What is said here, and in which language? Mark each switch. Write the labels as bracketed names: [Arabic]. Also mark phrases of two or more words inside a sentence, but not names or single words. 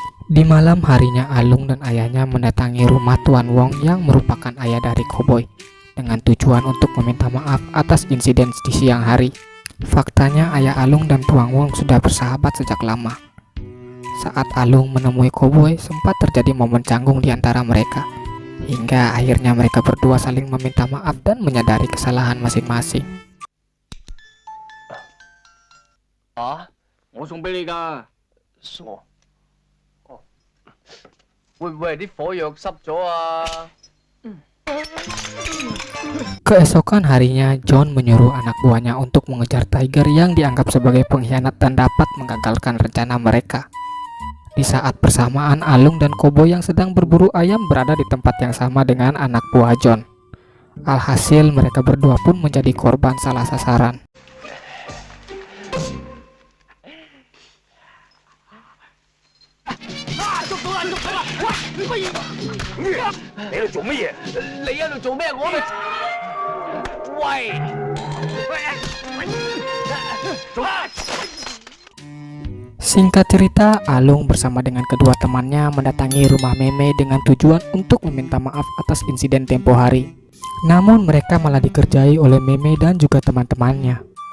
[Indonesian] Di malam harinya, Alung dan ayahnya mendatangi rumah Tuan Wong yang merupakan ayah dari Koboi dengan tujuan untuk meminta maaf atas insiden di siang hari. Faktanya ayah Alung dan Tuan Wong sudah bersahabat sejak lama. Saat Alung menemui Koboi, sempat terjadi momen canggung di antara mereka. Hingga akhirnya mereka berdua saling meminta maaf dan menyadari kesalahan masing-masing. [Cantonese] 我送俾你㗎。送我？哦，會唔會係啲火藥濕咗啊？ [Indonesian] Keesokan harinya, John menyuruh anak buahnya untuk mengejar Tiger yang dianggap sebagai pengkhianat dan dapat menggagalkan rencana mereka. Di saat bersamaan, Alung dan Koboi yang sedang berburu ayam berada di tempat yang sama dengan anak buah John. Alhasil, mereka berdua pun menjadi korban salah sasaran. [Cantonese] 你喺度做乜嘢？你喺度做咩？我喺度。喂！ [Indonesian] Singkat cerita, Alung bersama dengan kedua temannya mendatangi rumah Meme dengan tujuan untuk meminta maaf atas insiden tempo hari. Namun mereka malah dikerjai oleh Meme dan juga teman-temannya.